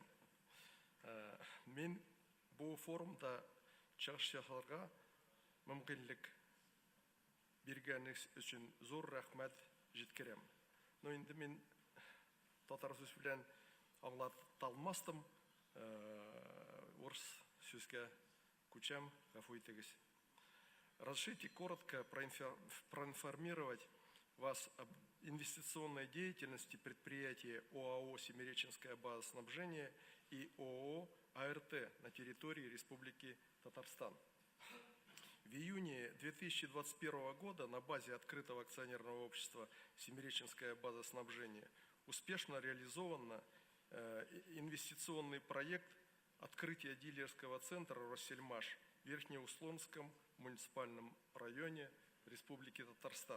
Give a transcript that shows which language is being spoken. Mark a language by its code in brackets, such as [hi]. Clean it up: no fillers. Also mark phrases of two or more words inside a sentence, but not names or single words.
[tt] Мин бу форумда чыгыш ясарга мөмкинлек биргәнегез өчен зур рәхмәт җиткерәм. Но инде мин татар сүз белән аңлата алмастым. Урыс сүзгә Кучам, гафу итегез. [ru] Разрешите коротко проинформировать вас об инвестиционной деятельности предприятия ОАО «Семиреченская база снабжения» и ОАО «АРТ» на территории Республики Татарстан. В июне 2021 года на базе открытого акционерного общества «Семиреченская база снабжения» успешно реализован инвестиционный проект открытие дилерского центра «Россельмаш» в Верхнеуслонском муниципальном районе Республики Татарстан.